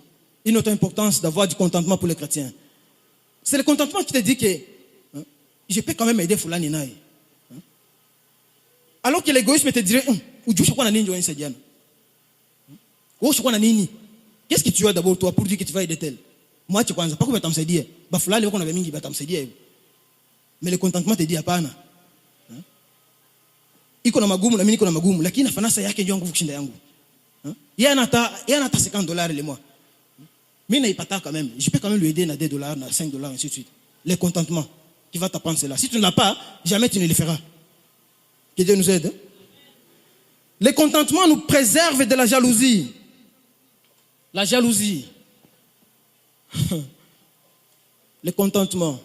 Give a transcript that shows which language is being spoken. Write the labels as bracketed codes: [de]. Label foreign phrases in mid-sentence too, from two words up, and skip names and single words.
[fr] Une autre importance d'avoir du contentement pour les chrétiens. C'est le contentement qui te dit que je peux quand même aider Fulani Naï. Alors que l'égoïsme te dirait, qu'est-ce que tu as d'abord toi pour dire que tu vas aider tel? Moi, tu ne sais pas comment tu me dis. Mais le contentement te dit, [sw] hapana. Iko na magumu na mimi niko na magumu, lakini nafanya saa yake ndio nguvu kushinda yangu. Yeye anata $50 [fr] le mois. [sw] Mimi naipata [fr] quand même. Je peux quand même lui aider na $2, na $5, ainsi de suite. Le contentement qui va t'apprendre cela. Si tu ne l'as pas, jamais tu ne le feras. Que Dieu nous aide. Le contentement nous préserve de la jalousie. La jalousie. Le contentement.